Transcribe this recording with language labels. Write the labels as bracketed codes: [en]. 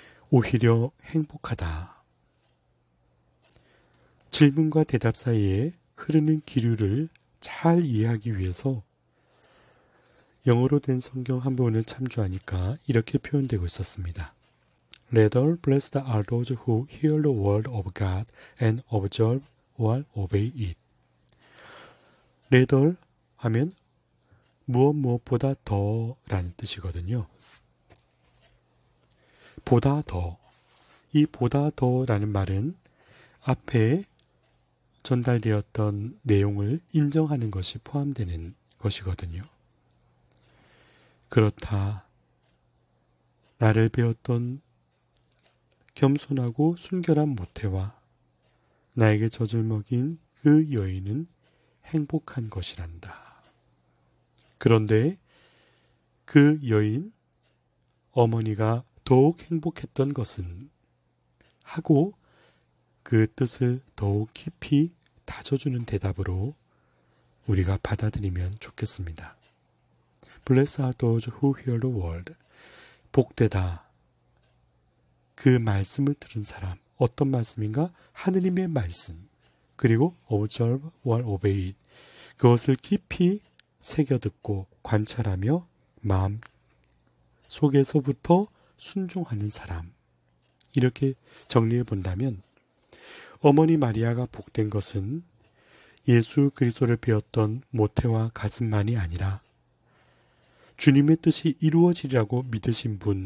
[ko] 오히려 행복하다. 질문과 대답 사이에 흐르는 기류를 잘 이해하기 위해서 영어로 된 성경 한 부분을 참조하니까 이렇게 표현되고 있었습니다. [en] Rather blessed are those who hear the word of God and observe or obey it. [ko] Rather 하면 무엇보다 더라는 뜻이거든요. 보다 더. 이 보다 더라는 말은 앞에 전달되었던 내용을 인정하는 것이 포함되는 것이거든요. 그렇다. 나를 배웠던 겸손하고 순결한 모태와 나에게 젖을 먹인 그 여인은 행복한 것이란다. 그런데 그 여인, 어머니가 더욱 행복했던 것은 하고 그 뜻을 더욱 깊이 다져주는 대답으로 우리가 받아들이면 좋겠습니다. [en] Blessed are those who hear the word. [ko] 복되다. 그 말씀을 들은 사람. 어떤 말씀인가? 하느님의 말씀. 그리고 [en] observe or obey it. [ko] 그것을 깊이 새겨듣고 관찰하며 마음 속에서부터 순종하는 사람. 이렇게 정리해 본다면 어머니 마리아가 복된 것은 예수 그리스도를 배웠던 모태와 가슴만이 아니라 주님의 뜻이 이루어지리라고 믿으신